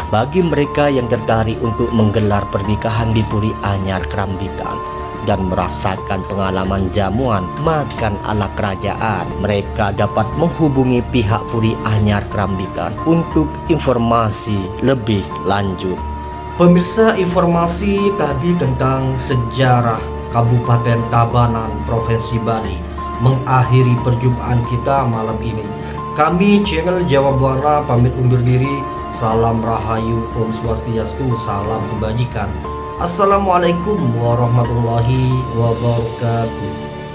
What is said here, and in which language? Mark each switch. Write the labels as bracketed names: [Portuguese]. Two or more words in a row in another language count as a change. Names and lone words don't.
[Indonesian] Bagi mereka yang tertarik untuk menggelar pernikahan di Puri Anyar Kerambitan dan merasakan pengalaman jamuan makan ala kerajaan, mereka dapat menghubungi pihak Puri Anyar Kerambitan untuk informasi lebih lanjut. Pemirsa, informasi tadi tentang sejarah Kabupaten Tabanan, Provinsi Bali mengakhiri perjumpaan kita malam ini. Kami channel Jawa Buana pamit undur diri. Salam Rahayu, [Balinese] Om Swastiastu, [Indonesian] salam kebajikan. [Arabic] السلام عليكم ورحمة الله وبركاته.